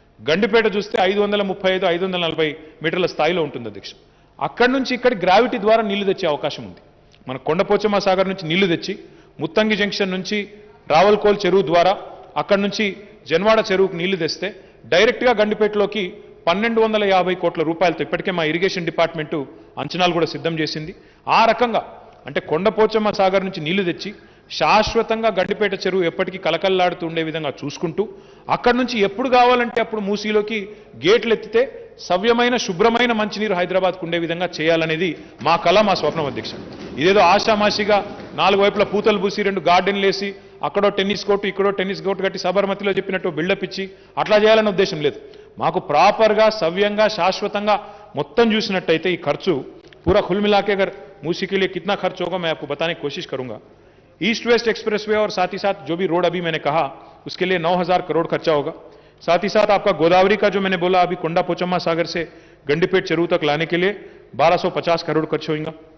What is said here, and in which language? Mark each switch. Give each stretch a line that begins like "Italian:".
Telugu: గండిపేట చూస్తే 535 540 మీటర్ల స్థాయిలో ఉంటుంది అధ్యక్ష అక్కడి నుంచి ఇక్కడ గ్రావిటీ ద్వారా నీళ్లు తెచ్చే అవకాశం ఉంది మన కొండపోచమ్మ సాగర్ నుంచి నీళ్లు తెచ్చి ముత్తంగి జంక్షన్ నుంచి రావల్కోల్ చెరువు ద్వారా అక్కడి నుంచి జన్వాడ చెరువుకు నీళ్లు తెస్తే డైరెక్ట్ గా గండిపేటలోకి 1,250 కోట్ల రూపాయలతో ఇప్పటికే మా ఇరిగేషన్ డిపార్ట్మెంట్ అంచనాలు కూడా సిద్ధం చేసింది ఆ రకంగా అంటే కొండపోచమ్మ సాగర్ నుంచి నీళ్లు తెచ్చి శాశ్వతంగా గండిపేట చెరువు ఎప్పటికీ కలకల్లాడుతూ ఉండే విధంగా చూసుకుంటూ అక్కడి నుంచి ఎప్పుడు కావాలంటే అప్పుడు మూసీలోకి గేట్లు ఎత్తితే సవ్యమైన శుభ్రమైన మంచినీరు హైదరాబాద్కు ఉండే విధంగా చేయాలనేది మా కళ, మా స్వప్నం అధ్యక్ష. ఇదేదో ఆషామాషిగా 4 వైపుల పూతలు పూసి 2 గార్డెన్లు వేసి అక్కడో టెన్నిస్ కోర్టు ఇక్కడో టెన్నిస్ కోర్టు కట్టి సబర్మతిలో చెప్పినట్టు బిల్డప్ ఇచ్చి అట్లా చేయాలనే ఉద్దేశం లేదు. మాకు ప్రాపర్గా సవ్యంగా శాశ్వతంగా మొత్తం చూసినట్టయితే ఈ ఖర్చు
Hindi: पूरा खुल मिला के अगर मूसी के लिए कितना खर्च होगा मैं आपको बताने की कोशिश करूंगा. ईस्ट वेस्ट एक्सप्रेसवे और साथ ही साथ जो भी रोड अभी मैंने कहा उसके लिए 9,000 करोड़ खर्चा होगा. साथ ही साथ आपका गोदावरी का जो मैंने बोला अभी कोंडा पोचम्मा सागर से गंडीपेट चेरू तक लाने के लिए 1250 करोड़ खर्च होगा.